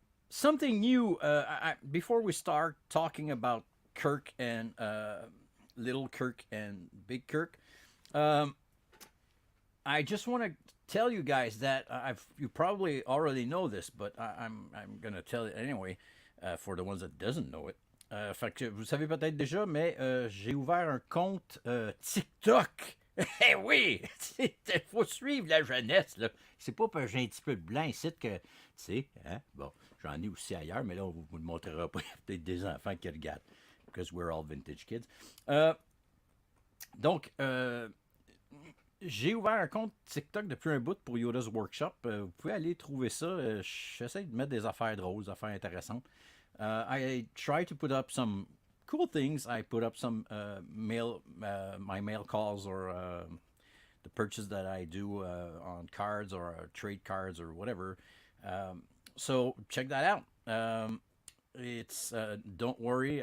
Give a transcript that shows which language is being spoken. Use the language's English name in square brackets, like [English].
[English] Something new before we start talking about Kirk and Little Kirk and Big Kirk. I just want to tell you guys that you probably already know this, but I'm gonna tell it anyway for the ones that doesn't know it. [French] Fait que vous savez peut-être déjà, mais j'ai ouvert un compte TikTok. Eh oui, il faut suivre la jeunesse là. C'est pas parce que j'ai un petit peu de blanc ici que tu sais, hein? Bon, j'en ai aussi ailleurs, mais là on vous le montrera pas. Il y a peut-être des enfants qui regardent, [English] because we're all vintage kids. [French] Donc j'ai ouvert un compte TikTok depuis un bout pour Yoda's Workshop. Vous pouvez aller trouver ça. J'essaie de mettre des affaires drôles, des affaires intéressantes. [English] I try to put up some cool things. I put up some my mail calls or the purchase that I do on cards or trade cards or whatever. So check that out. It's don't worry.